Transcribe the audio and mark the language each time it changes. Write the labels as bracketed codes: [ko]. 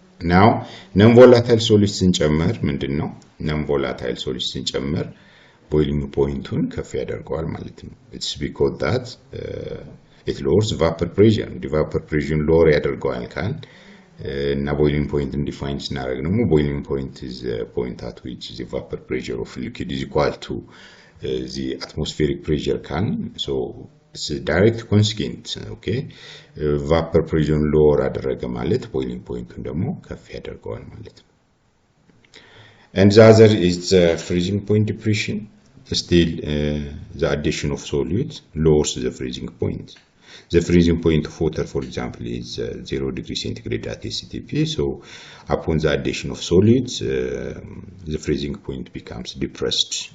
[en] Now non-volatile solids [am] ስንጨምር ምንድነው? non-volatile solids ስንጨምር boiling point-ን ከፍ ያደርገዋል ማለት ነው. [en] It's because that it lowers vapor pressure. The vapor pressure lower [am] ያደርገዋል ካል እና [en] boiling point define ስናደርግ ደግሞ boiling point is a point at which the vapor pressure of liquid is equal to the atmospheric pressure can. So it's a direct consequence. Okay, [am] vapor pressure lower አደረገ ማለት boiling point ደግሞ ከፍ ያደርገዋል ማለት ነው. [en] And the other is the freezing point depression. Still, the addition of solute lowers the freezing point. The freezing point of water, for example, is 0 degrees centigrade at STP. So upon the addition of solids, the freezing point becomes depressed.